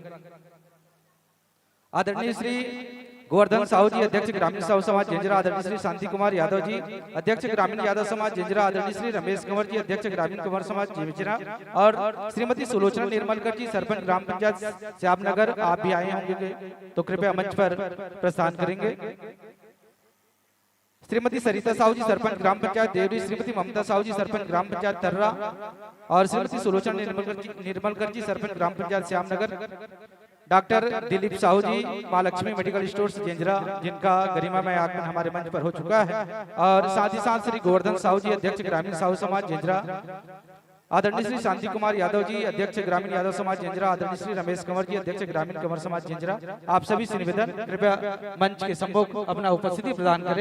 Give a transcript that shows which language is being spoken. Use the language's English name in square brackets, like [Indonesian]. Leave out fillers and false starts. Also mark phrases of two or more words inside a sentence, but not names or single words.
[Hindi] आदरणीय श्री गोवर्धन साहू जी अध्यक्ष ग्रामीण साहू समाज जेंजरा, आदरणीय श्री शांति कुमार यादव जी अध्यक्ष ग्रामीण यादव समाज जेंजरा, आदरणीय श्री रमेश कंवर जी अध्यक्ष ग्रामीण कंवर समाज जेंजरा और श्रीमती सुलोचना निर्मलकर जी सरपंच ग्राम पंचायत श्यामनगर, आप भी आए होंगे तो कृपया मंच पर प्रस्थान करेंगे। श्रीमती सरिता साहू जी सरपंच ग्राम पंचायत देवरी, श्रीमती ममता साहू जी सरपंच ग्राम पंचायत तर्रा और श्रीमती सुलोचना निर्मलकर जी सरपंच ग्राम पंचायत श्यामनगर, डॉक्टर दिलीप साहू जी मां लक्ष्मी मेडिकल स्टोर्स जेंजरा जिनका गरिमामय आगमन हमारे मंच पर हो चुका है और साथ ही साथ श्री गोवर्धन साहू जी अध्यक्ष ग्रामीण साहू समाज जेंजरा, आदरणीय श्री शांति कुमार यादव जी अध्यक्ष ग्रामीण यादव समाज जेंजरा, आदरणीय श्री रमेश कंवर जी अध्यक्ष ग्रामीण कंवर समाज जेंजरा, आप सभी से निवेदन कृपया मंच के सम्मुख अपना उपस्थिति प्रदान करें।